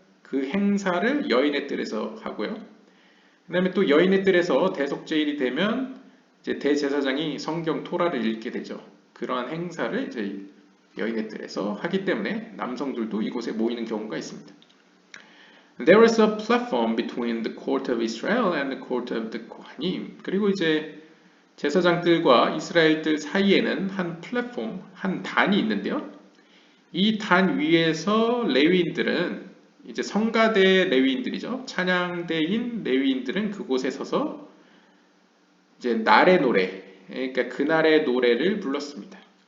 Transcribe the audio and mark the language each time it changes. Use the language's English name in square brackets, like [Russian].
[Korean] 그 행사를 여인의 뜰에서 하고요. 그 다음에 또 여인의 뜰에서 대속제일이 되면 이제 대제사장이 성경 토라를 읽게 되죠. 그러한 행사를 이제 여인의 뜰에서 하기 때문에 남성들도 이곳에 모이는 경우가 있습니다. [English] There was a platform between the court of Israel and the court of the Kohanim. [Korean] 그리고 이제 제사장들과 이스라엘들 사이에는 한 플랫폼, 한 단이 있는데요. 이 단 위에서 레위인들은 이제 성가대 레위인들이죠. 찬양대인 레위인들은 그곳에 서서 이제 날의 노래, 그러니까 그날의 노래를 불렀습니다.